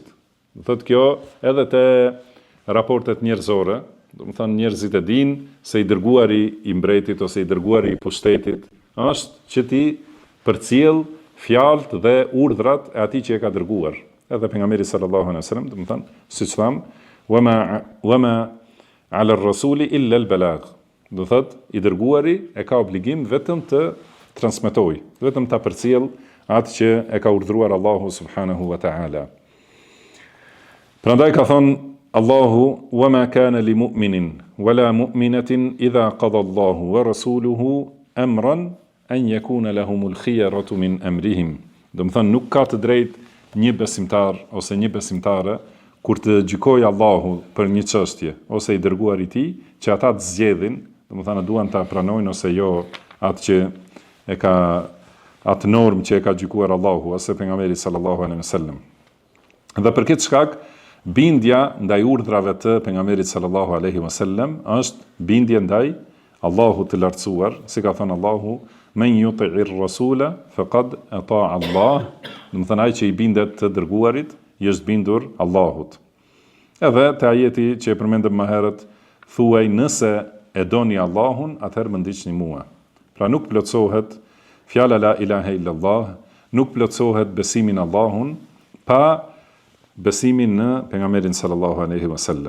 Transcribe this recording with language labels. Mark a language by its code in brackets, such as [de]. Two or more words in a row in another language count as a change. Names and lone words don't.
[sq] Do thotë kjo edhe te raportet njerëzore, do të thonë njerëzit e dinë se i dërguari i mbretit ose i dërguari i pushtetit është që ti përcjell fjalët dhe urdhrat e atij që e ka dërguar. Edhe pejgamberi [ar] صلى الله عليه وسلم, [sq] do të thonë, siç tham, [ar] وما على الرسول إلا البلاغ. [sq] Do thotë, i dërguari e ka obligim vetëm të transmetoj, vetëm ta përcjell atë që e ka urdhëruar Allahu [ar] سبحانه وتعالى. [sq] Prandaj ka thonë Allahu: [ar] "وما كان لمؤمن ولا مؤمنة إذا قضى الله ورسوله أمرا أن يكون لهم الخيرة من أمرهم." [sq] Do të thonë, nuk ka të drejtë një besimtar ose një besimtare kur të gjykojë Allahu për një çështje ose i dërguari i tij, që ata të zgjedhin, do të thonë duan ta pranojnë ose jo atë që e ka atë normë që e ka gjykuar Allahu ose pejgamberi [ar] صلى الله عليه وسلم. [sq] Dhe për këtë shkak bindja ndaj urdhrave të pejgamberit [ar] صلى الله عليه وسلم [sq] është bindje ndaj Allahut të lartësuar, si ka thënë Allahu: [ar] "من يطع الرسول فقد أطاع الله." [sq] Do të thonë, ai që i bindet të dërguarit, i është bindur Allahut. Edhe te ajeti që e përmendëm më herët, thuaj nëse e doni Allahun, atëherë më ndiqni mua. Pra nuk plotësohet fjala [ar] لا إله إلا الله, [sq] nuk plotësohet besimi në Allahun pa besimin në pejgamberin [ar] صلى الله عليه وسلم.